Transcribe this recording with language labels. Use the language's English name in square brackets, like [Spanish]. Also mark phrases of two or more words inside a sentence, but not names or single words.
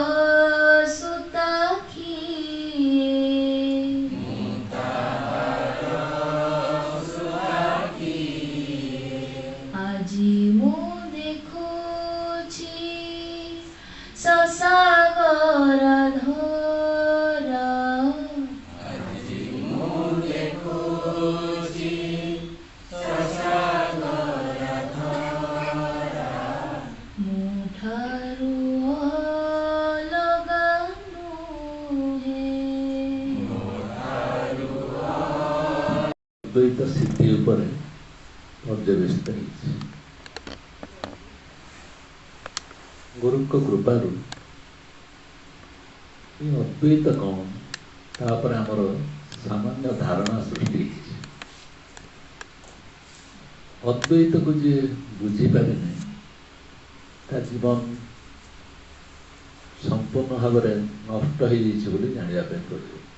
[Odia] ସୁତାଖିଏ ଆଜି ମୁ ଦେଖୁଛି ସସାଗର ଧରା ମୁଠାରୁ ଅଲଗା ନୁହେଁ ଅଦ୍ୱୈତ ସିଦ୍ଧି ଉପରେ ପର୍ଯ୍ୟବସିତ ହେଇଛି। ଗୁରୁଙ୍କ କୃପାରୁ ଏ ଅଦ୍वୈତ କ'ଣ ତାପରେ ଆମର ସାମାନ୍ୟ ଧାରଣା ସୃଷ୍ଟି ହେଇଛି। ଅଦ୍ୱୈତକୁ ଯିଏ ବୁଝିପାରିନି ତା ଜୀବନ ସମ୍ପୂର୍ଣ୍ଣ ଭାବରେ ନଷ୍ଟ ହେଇଯାଇଛି ବୋଲି ଜାଣିବା ପାଇଁ ପଡ଼ିବ।